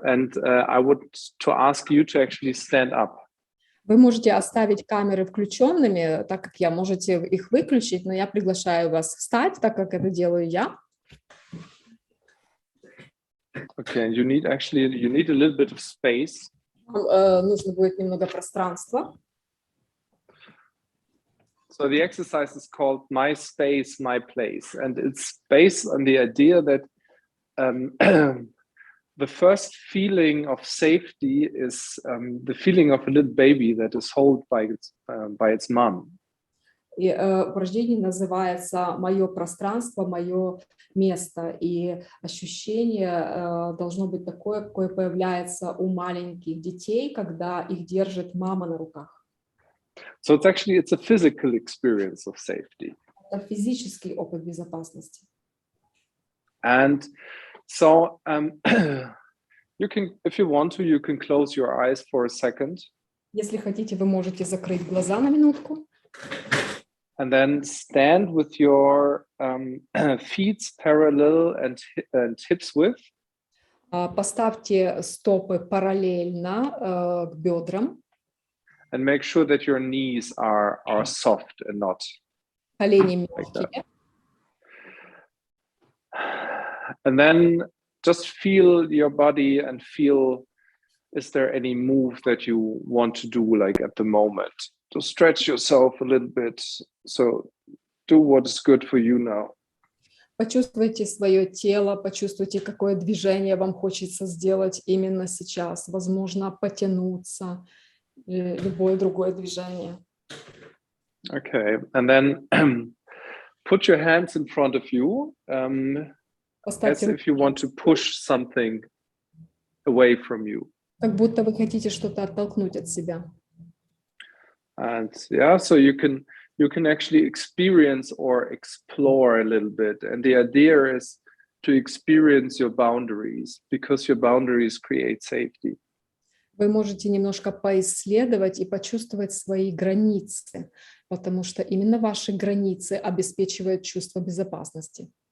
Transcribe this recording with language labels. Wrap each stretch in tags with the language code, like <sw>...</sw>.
<en>And I would to ask you to actually stand up.</en> <ru>Вы можете оставить камеры включенными, так как я, можете их выключить, но я приглашаю вас встать, так как это делаю я.</ru> <en>Okay, you need a little bit of space.</en> <ru>Нужно будет немного пространства.</ru> <en>So the exercise is called My Space, My Place, and it's based on the idea that the first feeling of safety is the feeling of a little baby that is held by its mom.</en> <ru>И упражнение называется «Мое пространство, мое место». И ощущение должно быть такое, какое появляется у маленьких детей, когда их держит мама на руках.</ru> <en>So it's a physical experience of safety.</en> <ru>Это физический опыт безопасности.</ru> <en>And so you can, if you want to, you can close your eyes for a second.</en> <ru>Если хотите, вы можете закрыть глаза на минутку.</ru> <en>And then stand with your feet parallel and hips width.</en> <ru>Поставьте стопы параллельно к бедрам.</ru> <en>And make sure that your knees are soft and not.</en> <ru>Колени like мягкие.</ru> <en>And then just feel your body and feel, is there any move that you want to do like at the moment? To stretch yourself a little bit. So do what is good for you now.</en> <ru>Почувствуйте свое тело, почувствуйте, какое движение вам хочется сделать именно сейчас. Возможно, потянуться, любое другое движение.</ru> <en>Okay, and then put your hands in front of you as if you want to push something away from you.</en> <ru>Как будто вы хотите что-то оттолкнуть от себя.</ru> <en>And yeah, so you can actually experience or explore a little bit. And the idea is to experience your boundaries, because your boundaries create safety.</en> <ru>Вы можете немножко поисследовать и почувствовать свои границы, потому что именно ваши границы обеспечивают чувство безопасности.</ru>